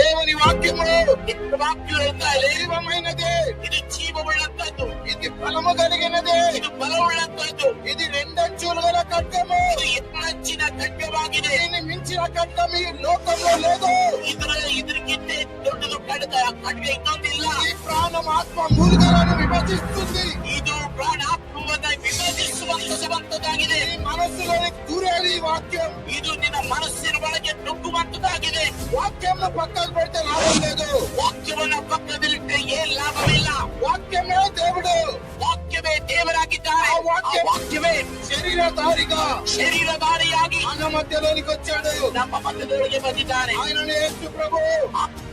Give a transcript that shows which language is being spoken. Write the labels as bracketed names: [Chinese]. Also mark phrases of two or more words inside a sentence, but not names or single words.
[Telugu] దేవుని వాక్యము జీవమైనది, ఇది జీవములంతదు, ఇది బలము కలిగినది, ఇది బలములంతదు, ఇది రెండంచులు గల ఖడ్గము, [Kannada] ಇದು ಎತ್ತರಚ್ಚಿನ ಖಡ್ಗವಾಗಿದೆ. [Telugu] దీన్ని మించిన ఖడ్గం ఈ లోకంలో లేదు. [Kannada] ಇದಕ್ಕಿಂತ ದೊಡ್ಡದು ಖಡ್ಗ ಇನ್ನೊಂದಿಲ್ಲ. [Telugu] ఈ ప్రాణం ఆత్మ మూలుగలను విభజిస్తుంది. [Kannada] ಇದು ಪ್ರಾಣಾತ್ಮವನ್ನ ವಿಭಜಿಸುವಂತದಾಗಿದೆ. [Telugu] ఈ మనస్సులోని దూరేది ఈ వాక్యం. [Kannada] ಇದು ನಿನ್ನ ಮನಸ್ಸಿನ ಒಳಗೆ ನುಗ್ಗುವಂತದಾಗಿದೆ. [Telugu] వాక్యంను పక్కకు పెడితే లాభం లేదు. [Kannada] ವಾಕ್ಯವನ್ನ ಪಕ್ಕದಲ್ಲಿಟ್ಟರೆ ಏನ್ ಲಾಭವಿಲ್ಲ. [Telugu] వాక్యమే దేవుడు. [Kannada] ವಾಕ್ಯವೇ ದೇವರಾಗಿದ್ದಾರೆ. ಆ ವಾಕ್ಯವೇ [Telugu] శరీరధారిగా [Kannada] ಶರೀರಧಾರಿಯಾಗಿ [Telugu] మన మధ్యలోనికి వచ్చాడు. [Kannada] ನಮ್ಮ ಮಧ್ಯದೊಳಗೆ ಬಂದಿದ್ದಾನೆ. [Telugu] ఆయననే యేసు ప్రభు.